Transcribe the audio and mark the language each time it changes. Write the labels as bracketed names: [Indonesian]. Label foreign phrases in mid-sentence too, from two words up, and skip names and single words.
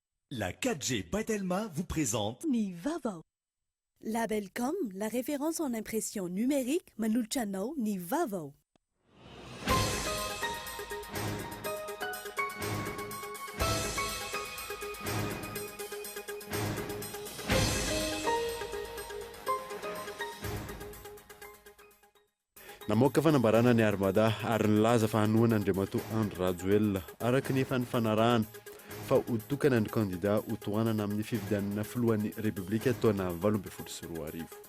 [French] La 4G Batelma vous présente Ni Vaovao. Label.com, la référence en impression numérique, [Malagasy] Manulchano ni Vaovao. Namoaka fanambarana ny armada ary nilaza fa hanoana Andriamatoa Andry Rajoelina araka ny efa nifanarahana fa hotokana ny kandida hotoanana amin'ny fifidianana filohan'ny Repoblika taona 2024.